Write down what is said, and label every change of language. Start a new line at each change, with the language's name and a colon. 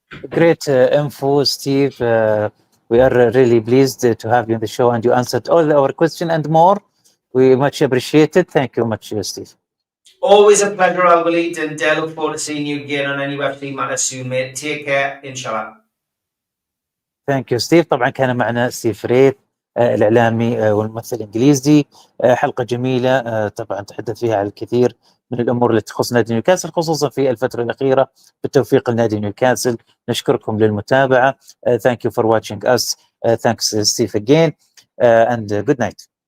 English: Great info, Steve. We are really pleased to have you on the show, and you answered all our questions and more. We much appreciate it. Thank you much, Steve. Always a pleasure, Alwaleed, and look forward to seeing you again on any UFC matter soon, mate. Take care, inshallah. Thank you, Steve.
Arabic: طبعا كان معنا ستيف ريث الإعلامي والممثل الإنجليزي. حلقة جميلة طبعا تحدث فيها عن الكثير من الأمور التي تخص نادي نيوكاسل، خصوصا في الفترة الأخيرة. بالتوفيق لنادي نيوكاسل. نشكركم للمتابعة.
English: Thank you for watching us. Thanks Steve again and good night.